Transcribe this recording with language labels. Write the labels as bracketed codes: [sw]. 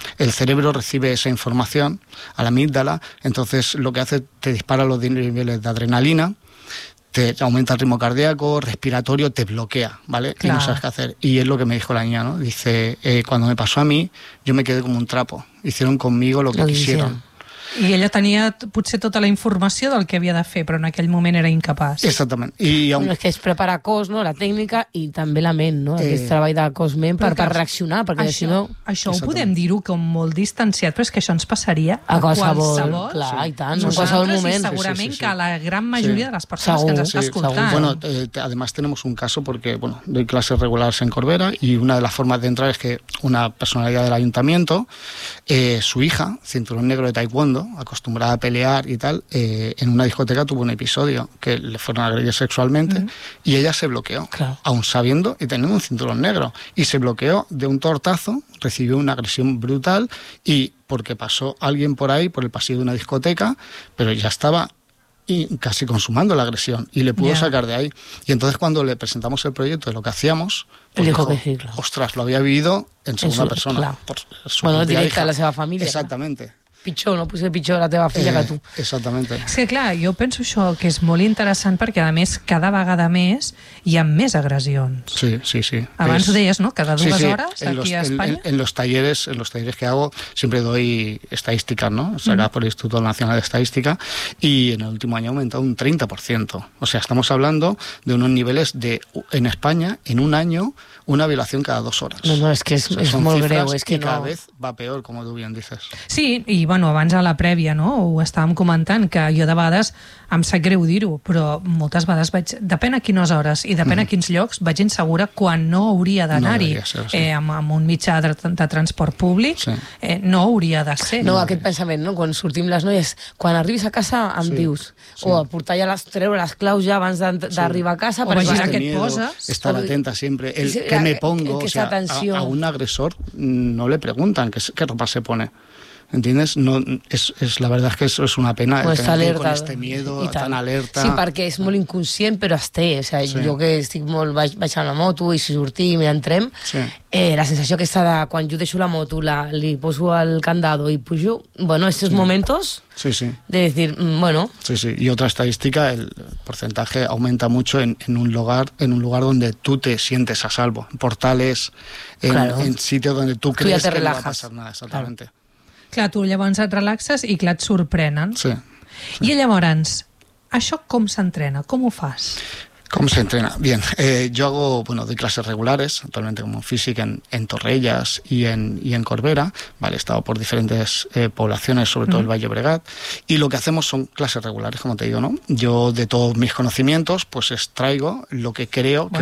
[es] El cerebro recibe esa información a la amígdala, entonces lo que hace, te dispara los niveles de adrenalina, te aumenta el ritmo cardíaco, respiratorio, te bloquea, ¿vale? Claro. Y no sabes qué hacer. Y es lo que me dijo la niña, ¿no? Dice, cuando me pasó a mí, yo me quedé como un trapo. Hicieron conmigo lo que quisieron. [ca] I ella tenia potser tota la informació del que havia de fer, però en aquell moment era incapaç. Exactament. És que es prepara cos, no? La tècnica i també la ment, no? Aquest treball de cos-ment per reaccionar, perquè això, si no... Això ho podem dir-ho com molt distanciat, però és que això ens passaria a qualsevol. Clar, sí. I tant, nosaltres, en qualsevol moment. I segurament sí. Que la gran majoria sí. De les persones segur, que ens estan escoltant. Segur. [es] Bueno, además tenemos un caso porque, bueno, doy clases regulares en Corbera y una de las formas de entrar es que una personalidad del ayuntamiento, su hija, cinturón negro de taekwondo, acostumbrada a pelear y tal, en una discoteca tuvo un episodio que le fueron a agredir sexualmente y ella se bloqueó, aún sabiendo y teniendo un cinturón negro, y se bloqueó de un tortazo, recibió una agresión brutal, y porque pasó alguien por ahí, por el pasillo de una discoteca, pero ya estaba y casi consumando la agresión y le pudo sacar de ahí. Y entonces cuando le presentamos el proyecto de lo que hacíamos, pues dijo que sí, claro. Ostras, lo había vivido en segunda persona. [ca] Directa a la seva família. [es] Exactamente. [ca] Claro. Pitjor, no posar pitjor la teva filla que tu. [es] Exactamente. [ca] Sí, clar, jo penso això, que és molt interessant, perquè, a més, cada vegada més hi ha més agressions. Sí, sí, sí. Abans ho deies, no?, cada dues hores, aquí a Espanya. [es] En los talleres que hago, siempre doy estadísticas, ¿no?, sacadas por el Instituto Nacional de Estadística, y en el último año ha aumentado un 30%. O sea, estamos hablando de unos niveles de, en España, en un año, una violación cada dos horas. [ca] No, es que es molt greu. Es que [es] cada vez va peor, como tú bien dices. [ca] Sí, i bueno, abans a la prèvia, no?, ho estàvem comentant, que jo de vegades em sap greu dir-ho, però moltes vegades vaig, depèn a quines hores i depèn a quins llocs, vaig insegura quan no hauria d'anar-hi. Amb un mitjà de transport públic, no hauria de ser. No, aquest pensament, no?, quan sortim les noies, quan arribis a casa em dius, o a portar ja treure les claus ja abans d'arribar a casa, per imaginar què et poses. Estar atenta sempre, [es] el que me pongo, o sea, a un agressor no le preguntan què ropa se pone. ¿Entiendes? No, es la verdad es que eso es una pena, pues estar alerta, con este miedo y tan alerta. [ca] Sí, perquè és molt inconscient, però es té. O sea, sí. Jo que estic molt, vaig amb la moto i si sortim i entrem, la sensació aquesta de quan jo deixo la moto, li poso el candado i pujo, [es] bueno, estos momentos... [ca] Sí, sí. [es] De decir, bueno... Sí, sí. Y otra estadística, el porcentaje aumenta mucho en un lugar donde tú te sientes a salvo. Portales, en sitio donde tú crees que no va a pasar nada, exactamente. [ca] Claro. Clar, tu llavors et relaxes i clar, et sorprenen. Sí, sí. I llavors, això com s'entrena? Com ho fas? [es] ¿Cómo se entrena? Bien, yo hago, bueno, doy clases regulares, actualmente como física en Torrellas y en Corbera, ¿vale? He estado por diferentes poblaciones, sobre todo el Valle Bregat, y lo que hacemos son clases regulares, como te digo, ¿no? Yo, de todos mis conocimientos, pues extraigo lo que creo que